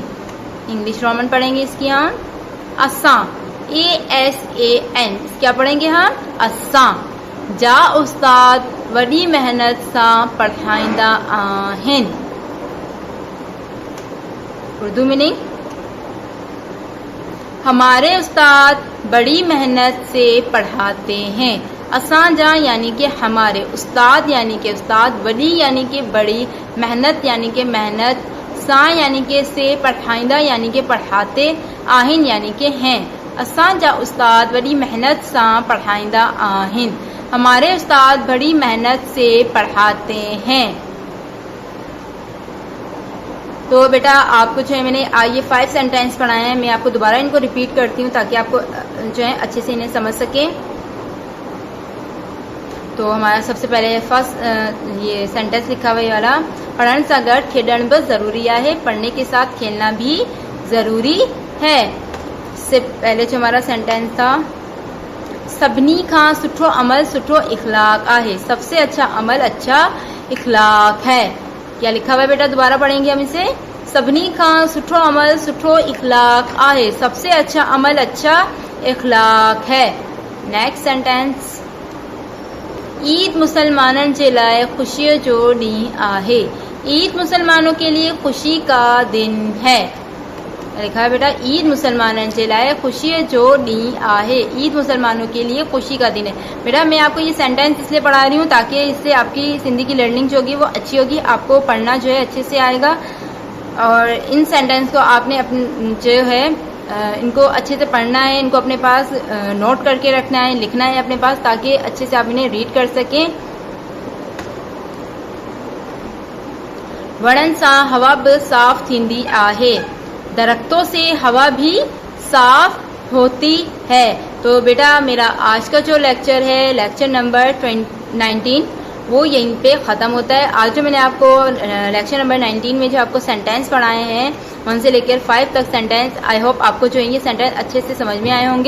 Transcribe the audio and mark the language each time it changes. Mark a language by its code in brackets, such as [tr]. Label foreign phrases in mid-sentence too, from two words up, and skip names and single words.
[hi] इंग्लिश रोमन पढ़ेंगे इसकी हम। असां, ASAN, क्या पढ़ेंगे हम? [sd] असां जा उस्ताद वॾी मेहनत सां पढ़ाईंदा आहिनि। [hi] उर्दू मीनिंग, हमारे उस्ताद बड़ी मेहनत से पढ़ाते हैं। असांजा यानी कि हमारे, उस्ताद यानी कि उस्ताद, वडी यानी कि बड़ी, मेहनत यानी कि मेहनत, सा यानी कि से, पढ़ाइंदा यानी कि पढ़ाते, आहिन यानी कि हैं। [sd] असांजा उस्ताद बड़ी मेहनत सां पढ़ाइंदा आहिन। [hi] हमारे उस्ताद बड़ी मेहनत से पढ़ाते हैं। तो बेटा आपको जो है मैंने ये 5 सेंटेंस पढ़ाए हैं, मैं आपको दोबारा इनको रिपीट करती हूँ ताकि आपको जो है अच्छे से इन्हें समझ सकें। तो हमारा सबसे पहले फर्स्ट ये सेंटेंस लिखा हुआ है वाला, [sd] पढ़ण सां गॾु खेॾण बि ज़रूरी आहे। [hi] पढ़ने के साथ खेलना भी ज़रूरी है। इससे पहले जो हमारा सेंटेंस था, [sd] सभिनी खां सुठो अमल सुठो इखलाक आहे। [hi] सबसे अच्छा अमल अच्छा इखलाक है। क्या लिखा हुआ है बेटा? दोबारा पढ़ेंगे हम इसे। [sd] सभिनी खां सुठो अमल सुठो इखलाक आहे। [hi] सबसे अच्छा अमल अच्छा इखलाक है। [en] next sentence, [sd] ईद मुसलमानन जे लाइ खुशीअ जो ॾींहुं आहे। [hi] ईद मुसलमानों के लिए खुशी का दिन है। लिखा है बेटा, [sd] ईद मुसलमानन जे लाइ खुशीअ जो ॾींहुं आहे। [hi] ईद मुसलमानों के लिए खुशी का दिन है। बेटा मैं आपको ये सेंटेंस इसलिए पढ़ा रही हूँ ताकि इससे आपकी हिंदी की लर्निंग जो होगी वो अच्छी होगी, आपको पढ़ना जो है अच्छे से आएगा। और इन सेंटेंस को आपने अपने जो है इनको अच्छे से पढ़ना है, इनको अपने पास नोट करके रखना है, लिखना है अपने पास, ताकि अच्छे से आप इन्हें रीड कर सकें। [sd] वणन सां हवा बि साफ़ थींदी आहे। [hi] दरख्तों से हवा भी साफ होती है। तो बेटा मेरा आज का जो लेक्चर है, [en] lecture number [hi] 19, वो यहीं पे ख़त्म होता है। आज जो मैंने आपको [en] lecture number [hi] 19 में जो आपको सेंटेंस पढ़ाए हैं 1 से लेकर 5 तक सेंटेंस, [en] I hope [hi] आपको जो है ये सेंटेंस अच्छे से समझ में आए होंगे।